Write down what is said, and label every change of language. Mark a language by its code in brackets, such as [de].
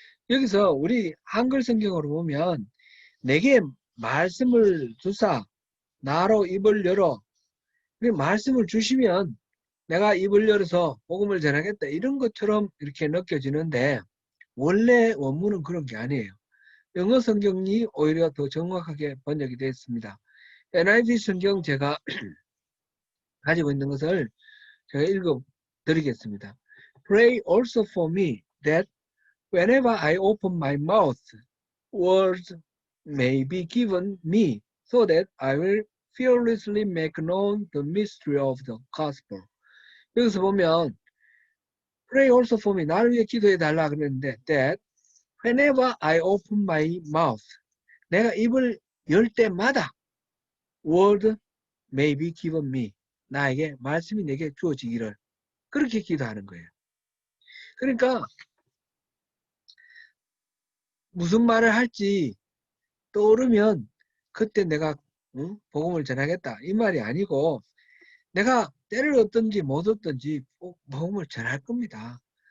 [ko] 여기서 우리 한글 성경으로 보면 내게 말씀을 주사 나로 입을 열어 말씀을 주시면 내가 입을 열어서 복음을 전하겠다 이런 것처럼 이렇게 느껴지는데 원래 원문은 그런 게 아니에요. 영어 성경이 오히려 더 정확하게 번역이 되어 있습니다. NIV 성경 제가 가지고 있는 것을 제가 읽어 드리겠습니다. [en] Pray also for me that whenever I open my mouth, words may be given me so that I will fearlessly make known the mystery of the gospel. [ko] 여기서 보면 [en] Pray also for me. [ko] 나를 위해 기도해 달라 그랬는데 [en] that whenever I open my mouth, [ko] 내가 입을 열 때마다 [en] word may be given me. [ko] 나에게 말씀이 내게 주어지기를 그렇게 기도하는 거예요. 그러니까 무슨 말을 할지 떠오르면 그때 내가 복음을 전하겠다 이 말이 아니고 내가 때를 얻든지 못 얻든지 복음을 전할 겁니다.